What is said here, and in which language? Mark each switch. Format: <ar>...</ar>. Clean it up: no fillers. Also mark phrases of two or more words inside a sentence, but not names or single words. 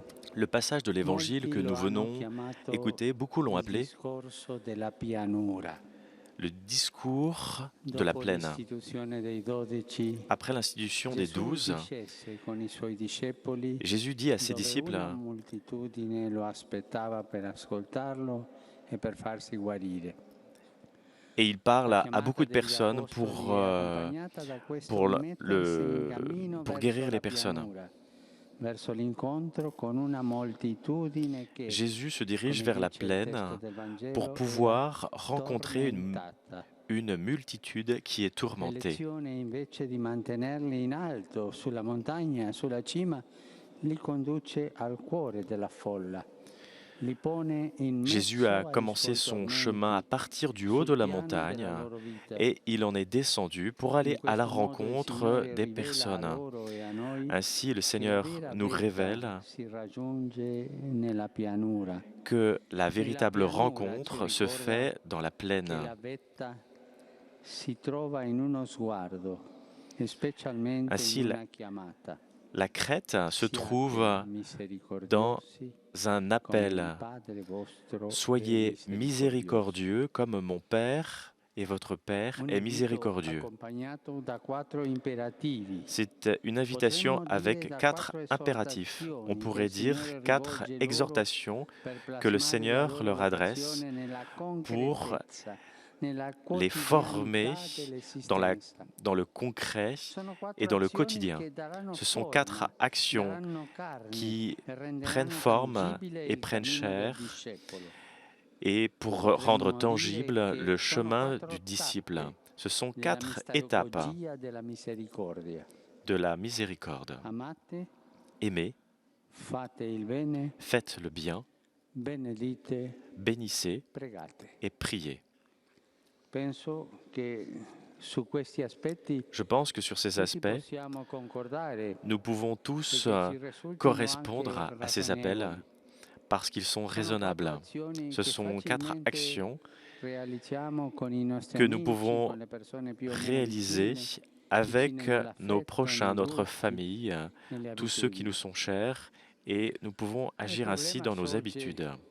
<fr>Le passage de l'Évangile que nous venons écouter, beaucoup l'ont appelé</fr> <it>discorso della pianura.</it> <fr>le discours de la</fr> <it>Dopo</it> <fr>plaine.</fr> <it>l'istituzione dei 12,</it> <fr>Après l'institution des</fr> <it>Gesù</it> <fr>12,</fr> <it>discese con i suoi discepoli</it> <fr>Jésus dit à ses</fr> <it>dove</it> <fr>disciples,</fr> <it>una moltitudine lo aspettava per ascoltarlo e per farsi guarire.</it> <fr>et il parle à beaucoup de personnes pour guérir les personnes.</fr> <it>Verso l'incontro con una moltitudine che,</it> <fr>Jésus se dirige</fr> <it>come</it> <fr>vers la</fr> <it>dice il</it> <fr>plaine</fr> <it>testo del Vangelo,</it> <fr>pour pouvoir rencontrer</fr> <it>tormentata.</it> <fr>une multitude qui est tourmentée.</fr> <it>L'elezione, invece di mantenerli in alto sulla montagna, sulla cima, li conduce al cuore della folla. Li pone in</it> <fr>Jésus</fr> <it>mezzo a ai</it> <fr>commencé</fr> <it>suoi</it> <fr>son</fr> <it>tormenti,</it> <fr>chemin à partir du haut de</fr> <it>sul</it> <fr>la</fr> <it>piano</it> <fr>montagne</fr> <it>della loro vita.</it> <fr>et il en est descendu pour</fr> <it>In</it> <fr>aller à la</fr> <it>questo modo il</it> <fr>rencontre</fr> <it>Signore</it> <fr>des</fr> <it>rivela a</it> <fr>personnes.</fr> <it>loro e a noi</it> <fr>Ainsi, le</fr> <it>che</it> <fr>Seigneur</fr> <it>la vera</it> <fr>nous</fr> <it>vita</it> <fr>révèle</fr> <it>si raggiunge nella pianura.</it> <fr>que la véritable</fr> <it>pianura</it> <fr>rencontre</fr> <it>ci</it> <fr>se</fr> <it>ricorda</it> <fr>fait dans la</fr> <it>che</it> <fr>plaine.</fr> <it>la vetta si trova in uno sguardo, e specialmente</it> <fr>Ainsi,</fr> <it>in una chiamata.</it> <fr>La crête se</fr> <it>Siate</it> <fr>trouve dans</fr> <it>misericordiosi</it> <fr>un</fr> <it>come</it> <fr>appel.</fr> <it>il Padre vostro è</it> <fr>Soyez</fr> <it>misericordioso.</it> <fr>miséricordieux comme mon Père et votre Père</fr> <it>Un</it> <fr>est</fr> <it>invito</it> <fr>miséricordieux.</fr> <it>accompagnato da 4 imperativi.</it> <fr>C'est une invitation</fr> <it>Potremmo dire</it> <fr>avec</fr> <it>da 4</it> <fr>4 impératifs.</fr> <it>esortazioni</it> <fr>On</fr> <it>che</it> <fr>pourrait</fr> <it>il</it> <fr>dire</fr> <it>Signore</it> <fr>4</fr> <it>rivolge loro</it> <fr>exhortations</fr> <it>per</it> <fr>que le</fr> <it>plasmare la</it> <fr>Seigneur</fr> <it>loro</it> <fr>leur adresse</fr> <it>vocazione nella</it> <fr>pour</fr> <it>concretezza, nella</it> <fr>les former</fr> <it>quotidianità</it> <fr>dans</fr> <it>dell'esistenza.</it> <fr>dans le concret</fr> <it>Sono 4</it> <fr>et dans le</fr> <it>azioni</it> <fr>quotidien.</fr> <it>che daranno</it> <fr>Ce sont</fr> <it>forma,</it> <fr>4 actions</fr> <it>daranno carne</it> <fr>qui</fr> <it>e renderanno</it> <fr>prennent forme</fr> <it>tangibile</it> <fr>et</fr> <it>il</it> <fr>prennent</fr> <it>cammino del</it> <fr>chair</fr> <it>discepolo.</it> <fr>et pour rendre tangible le chemin du disciple. Ce sont 4 étapes</fr> <it>Mistagogia della misericordia.</it> <fr>de la miséricorde.</fr> <it>Amate,</it> <fr>Aimez,</fr> <it>fate il bene,</it> <fr>faites le bien,</fr> <it>benedite,</it> <fr>bénissez</fr> <it>pregate.</it> <fr>et priez.</fr> <it>Penso che</it> <fr>Je pense que sur ces aspects, nous pouvons tous correspondre à ces appels parce qu'ils sont raisonnables. Ce sont 4 actions que nous pouvons réaliser avec nos prochains, notre famille, tous ceux qui nous sont chers, et nous pouvons agir ainsi dans nos habitudes.</fr>